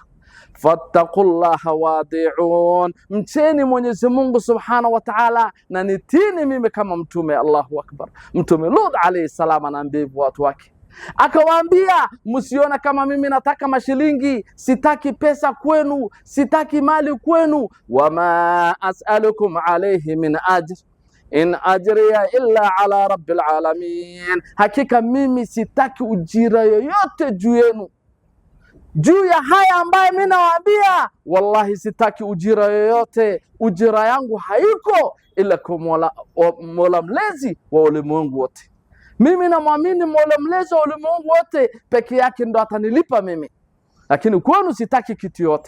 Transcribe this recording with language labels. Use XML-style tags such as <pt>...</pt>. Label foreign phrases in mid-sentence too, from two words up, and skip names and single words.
<ar>فاتقوا الله وأطيعون,</ar> <sw>mcheni Mwenyezi Mungu</sw> <ar>سبحانه وتعالى</ar> <sw>na nitini mimi kama mtume.</sw> <ar>الله أكبر.</ar> <sw>Mtume Lut</sw> <ar>عليه السلام</ar> <sw>anaambia watu wake, akawaambia msiona kama mimi nataka mashilingi, sitaki pesa kwenu, sitaki mali kwenu.</sw> <ar>وما أسألكم عليه من أجر إن أجري إلا على رب العالمين,</ar> <sw>hakika mimi sitaki ujira yoyote juu yenu. juu ya haya ambaye mimi nawaambia, wallahi sitaki ujira yoyote, ujira yangu haiko ila kwa Mola mlezi wa ulimwengu wote. Mimi namwamini Mola mlezi wa ulimwengu wote peke yake ndo atanilipa mimi, lakini kwenu sitaki kitu yote.</sw>